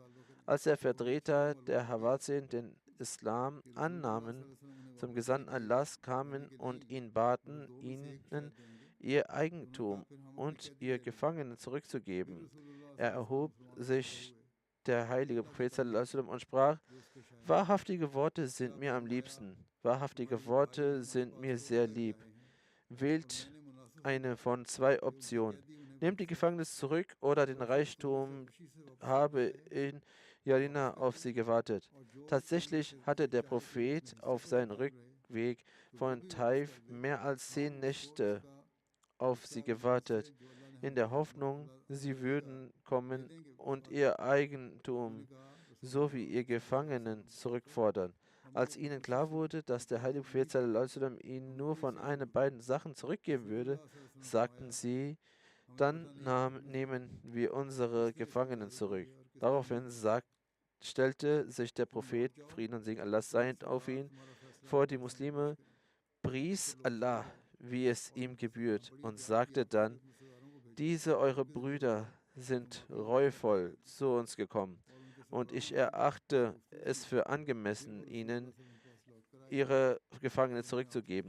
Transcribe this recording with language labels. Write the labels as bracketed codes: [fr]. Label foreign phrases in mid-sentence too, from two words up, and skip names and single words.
[de] Als der Vertreter der Hawazin den Islam annahmen, zum Gesandten Allahs kamen und ihn baten, ihnen ihr Eigentum und ihr Gefangenen zurückzugeben. Er erhob sich der heilige Prophet [ar] صلى الله عليه وسلم [de] und sprach: Wahrhaftige Worte sind mir am liebsten, wahrhaftige Worte sind mir sehr lieb. Wählt eine von 2 Optionen. Nehmt die Gefangenen zurück oder den Reichtum, habe in Jarina auf sie gewartet. Tatsächlich hatte der Prophet auf seinen Rückweg von Taif mehr als 10 Nächte auf sie gewartet, in der Hoffnung, sie würden kommen und ihr Eigentum sowie ihr Gefangenen zurückfordern. Als ihnen klar wurde, dass der heilige Prophet [ar] صلى الله عليه وسلم [de] ihnen nur von einer beiden Sachen zurückgeben würde, sagten sie, dann nehmen wir unsere Gefangenen zurück. Daraufhin stellte sich der Prophet, Frieden und Segen Allah seiend auf ihn, vor die Muslime, pries Allah, wie es ihm gebührt, und sagte dann: Diese eure Brüder sind reuevoll zu uns gekommen, und ich erachte es für angemessen, ihnen ihre Gefangenen zurückzugeben.